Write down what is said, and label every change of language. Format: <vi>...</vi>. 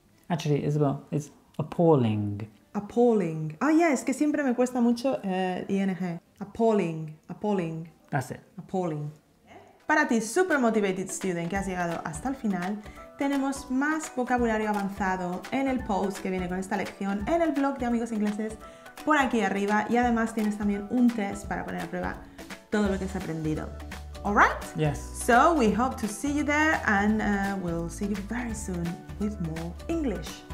<en>Actually, Isabel, it's appalling. Appalling.</en> <es>Ah, yeah, es que siempre me cuesta mucho ing.</es> <en>Appalling. Appalling. That's it. Appalling.</en> <es>Para ti,</es> <en>super motivated student</en> <es>que has llegado hasta el final, tenemos más vocabulario avanzado en el post que viene con esta lección, en el blog de Amigos Ingleses, por aquí arriba, y además tienes también un test para poner a prueba todo lo que has aprendido.</es> <en>Alright? Yes. So we hope to see you there, and we'll see you very soon with more English.</en>